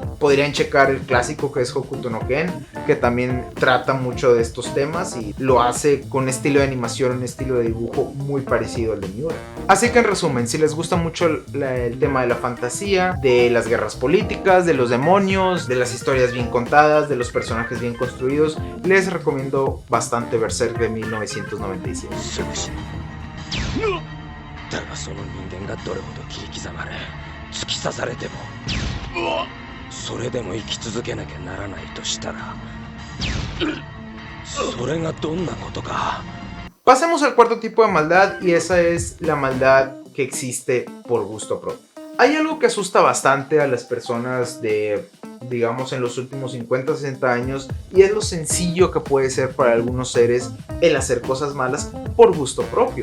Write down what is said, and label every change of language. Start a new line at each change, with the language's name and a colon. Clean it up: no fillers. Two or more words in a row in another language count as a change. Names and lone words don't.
Spanish: Podrían checar el clásico que es Hokuto no Ken, que también trata mucho de estos temas y lo hace con un estilo de animación, un estilo de dibujo muy parecido al de Miura. Así que en resumen, si les gusta mucho el tema de la fantasía, de las guerras políticas, de los demonios, de las historias bien contadas, de los personajes bien construidos, les recomiendo bastante Berserk de 1997.
Japanese: すぐ死ぬだがその人間がどれほど切り刻まれ突き刺されてもそれでも生き続けなきゃならないとしたらそれがどんなことか
Spanish: Pasemos al cuarto tipo de maldad, y esa es la maldad que existe por gusto propio. Hay algo que asusta bastante a las personas de, digamos, en los últimos 50 o 60 años, y es lo sencillo que puede ser para algunos seres el hacer cosas malas por gusto propio.